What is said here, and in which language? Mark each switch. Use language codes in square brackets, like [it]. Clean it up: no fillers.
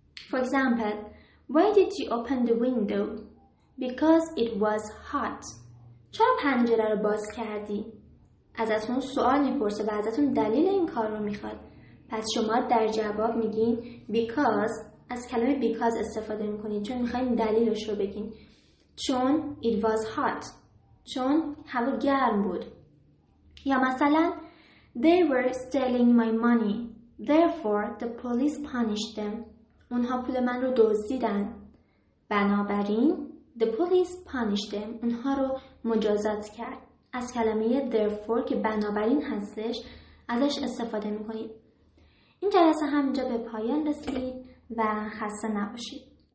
[en] For example, why did you open the window? Because it was hot. [fa] چرا پنجره رو باز کردی؟ ازتون سوال میپرسه و ازتون دلیل این کار رو میخواد. پس شما در جواب میگین because. از کلمه because استفاده میکنید چون میخواین دلیلش رو بگین. چون [en] it was hot. [fa] چون هوا گرم بود. یا مثلا [en] they were stealing my money. Therefore the police punished them. [fa] اونها پول من رو دزدیدن. [en] بنابراین the police punished them. [fa] اونها رو مجازات کرد. از کلمه therefore که بنابراین هستش ازش استفاده میکنید. این جلسه همینجا به پایان رسید و خسته نباشید.